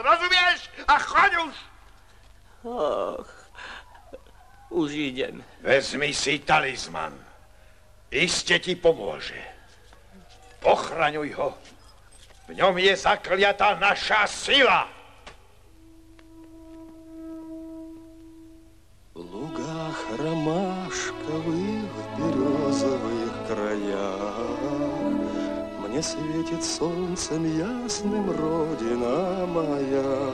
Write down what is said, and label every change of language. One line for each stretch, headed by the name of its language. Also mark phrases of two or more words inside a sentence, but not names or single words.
Slovak: Rozumieš? A choď už! Už idem. Vezmi si talizman. Iste ti pomôže. Ochraňuj ho. V ňom je zakliatá naša sila.
Russian: В лугах ромашковых, в березовых краях мне светит солнцем ясным родина моя.